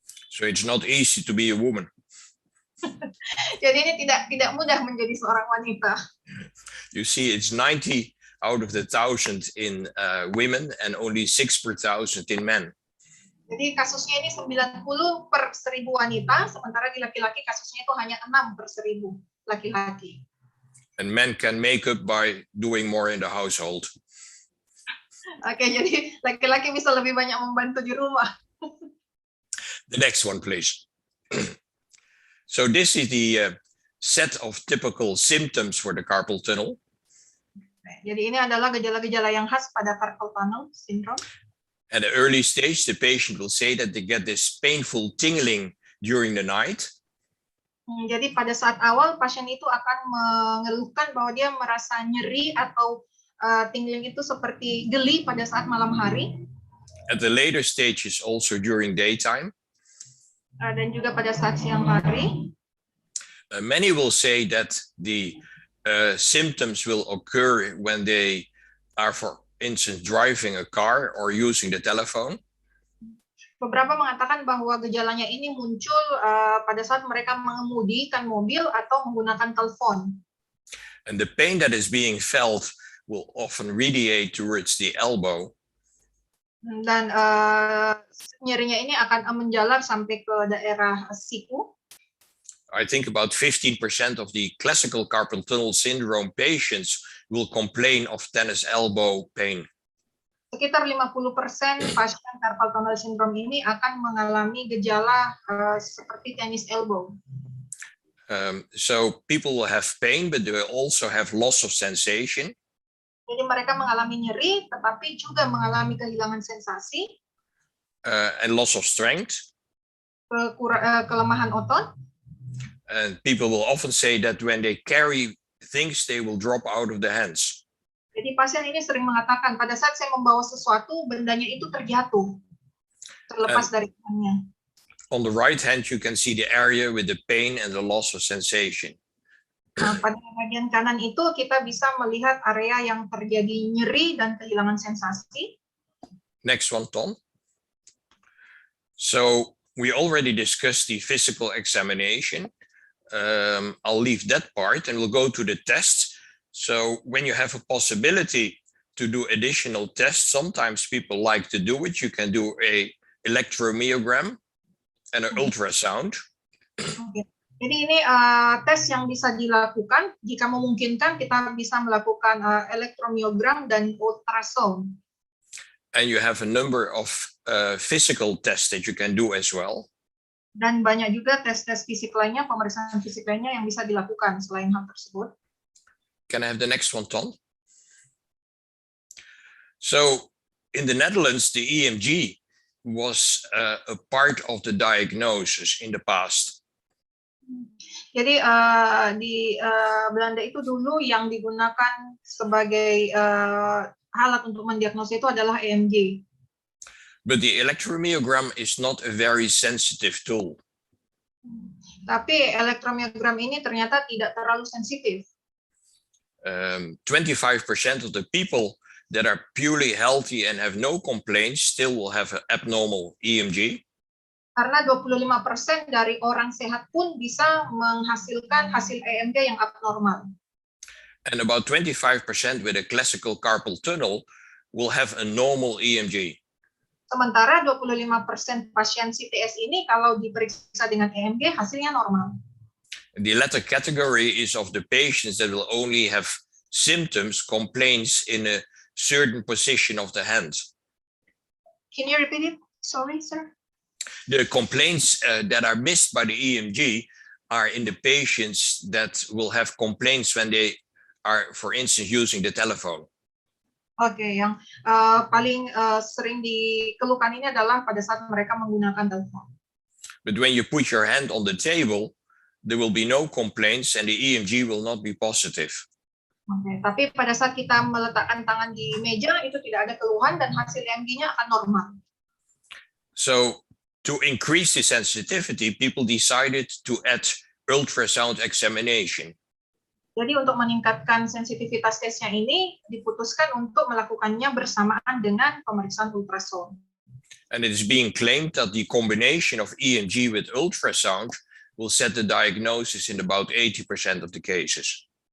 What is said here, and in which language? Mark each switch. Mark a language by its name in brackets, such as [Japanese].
[English] So it's not easy to be a woman. [Indonesian] Jadi ini tidak mudah menjadi seorang wanita. [English] You see, it's 90 out of the 1,000 in women and only 6 per 1,000 in men. [Indonesian] Jadi kasusnya ini 90 per 1.000 wanita, sementara di laki-laki kasusnya itu hanya 6 per 1.000 laki-laki. [English] And men can make up by doing more in the household. [Indonesian] Oke, jadi laki-laki bisa lebih banyak membantu di rumah. [English] The next one, please. So this is the set of typical symptoms for the carpal tunnel. [Indonesian] Jadi ini adalah gejala-gejala yang khas pada carpal tunnel syndrome. [English] At the early stage, the patient will say that they get this painful tingling during the night. [Indonesian] Jadi pada saat awal pasien itu akan mengeluhkan bahwa dia merasa nyeri atau tingling itu seperti geli pada saat malam hari. [English] At the later stages, also during daytime. [Indonesian] Dan juga pada saat siang hari. [English] Many will say that the symptoms will occur when they are, for instance, driving a car or using the telephone. [Indonesian] Beberapa mengatakan bahwa gejalanya ini muncul pada saat mereka mengemudikan mobil atau menggunakan telepon. [English] And the pain that is being felt will often radiate towards the elbow. [Indonesian] Dan nyerinya ini akan menjalar sampai ke daerah siku. [English] I think about 15% of the classical carpal tunnel syndrome patients will complain of tennis elbow pain. [Indonesian] Sekitar 50% pasien carpal tunnel syndrome ini akan mengalami gejala seperti tennis elbow. [English] So people will have pain, but they will also have loss of sensation. [Indonesian] Jadi mereka mengalami nyeri, tetapi juga mengalami kehilangan sensasi. [English] And loss of strength. [Indonesian] Kelemahan otot. [English] And people will often say that when they carry things, they will drop out of the hands. [Indonesian] Jadi pasien ini sering mengatakan, pada saat saya membawa sesuatu, bendanya itu terjatuh, terlepas dari tangannya. [English] On the right hand, you can see the area with the pain and the loss of sensation. [Indonesian] Nah, pada bagian kanan itu kita bisa melihat area yang terjadi nyeri dan kehilangan sensasi. [English] Next one, Tom. So we already discussed the physical examination. I'll leave that part and we'll go to the tests. So when you have a possibility to do additional tests, sometimes people like to do it. You can do a electromyogram and an ultrasound. [Indonesian] Oke. Jadi ini tes yang bisa dilakukan. Jika memungkinkan, kita bisa melakukan elektromyogram dan ultrasound. [English] And you have a number of physical tests that you can do as well. [Indonesian] Dan banyak juga tes-tes fisik lainnya, pemeriksaan fisik lainnya yang bisa dilakukan selain hal tersebut. [English] Can I have the next one, Ton? So in the Netherlands, the EMG was a part of the diagnosis in the past. [Indonesian] Jadi di Belanda itu dulu yang digunakan sebagai alat untuk mendiagnosa itu adalah EMG. [English] But the electromyogram is not a very sensitive tool. [Indonesian] Tapi elektromyogram ini ternyata tidak terlalu sensitif. [English] 25% of the people that are purely healthy and have no complaints still will have an abnormal EMG. [Indonesian] Karena 25% dari orang sehat pun bisa menghasilkan hasil EMG yang abnormal. [English] And about 25% with a classical carpal tunnel will have a normal EMG. [Indonesian] Sementara 25% pasien CTS ini kalau diperiksa dengan EMG hasilnya normal. [English] The latter category is of the patients that will only have symptoms, complaints in a certain position of the hand. Can you repeat it? Sorry, sir. The complaints that are missed by the EMG are in the patients that will have complaints when they are, for instance, using the telephone. [Indonesian] Oke, yang paling sering dikeluhkan ini adalah pada saat mereka menggunakan telepon. [English] But when you put your hand on the table, there will be no complaints and the EMG will not be positive. [Indonesian] Oke, tapi pada saat kita meletakkan tangan di meja itu tidak ada keluhan dan hasil EMG-nya akan normal. [English] So to increase the sensitivity, people decided to add ultrasound examination. [Indonesian] Jadi untuk meningkatkan sensitivitas tesnya ini diputuskan untuk melakukannya bersamaan dengan pemeriksaan ultrasound. [English] And it is being claimed that the combination of EMG with ultrasound will set the diagnosis in about 80% of the cases.